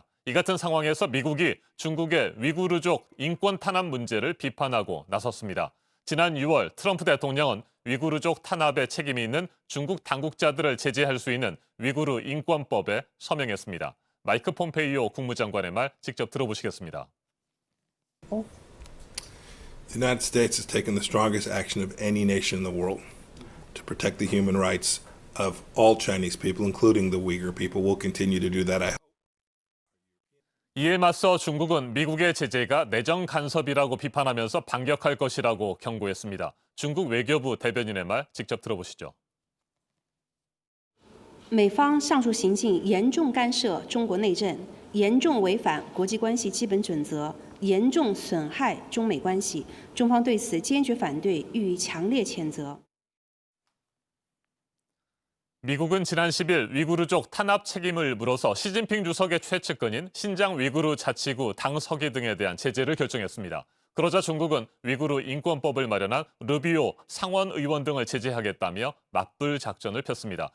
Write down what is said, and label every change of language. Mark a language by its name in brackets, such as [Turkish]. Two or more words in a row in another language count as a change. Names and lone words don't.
[Korean] 이 같은 상황에서 미국이 중국의 위구르족 인권 탄압 문제를 비판하고 나섰습니다. 지난 6월 트럼프 대통령은 위구르족 탄압에 책임이 있는 중국 당국자들을 제재할 수 있는 위구르 인권법에 서명했습니다. 마이크 폼페이오 국무장관의 말 직접 들어보시겠습니다. [English] The United States has taken the strongest action of any nation in the world to protect the human rights of all Chinese people, including the Uyghur people. We'll continue to do that. I hope. [Korean] 이에 맞서 중국은 미국의 제재가 내정 간섭이라고 비판하면서 반격할 것이라고 경고했습니다. 중국 외교부 대변인의 말 직접 들어보시죠. [Chinese] 美方上述行径严重干涉中国内政，严重违反国际关系基本准则，严重损害中美关系。中方对此坚决反对，予以强烈谴责。 [Korean] 미국은 지난 10일 위구르족 탄압 책임을 물어서 시진핑 주석의 최측근인 신장 위구르 자치구 당서기 등에 대한 제재를 결정했습니다. 그러자 중국은 위구르 인권법을 마련한 르비오 상원 의원 등을 제재하겠다며 맞불 작전을 폈습니다.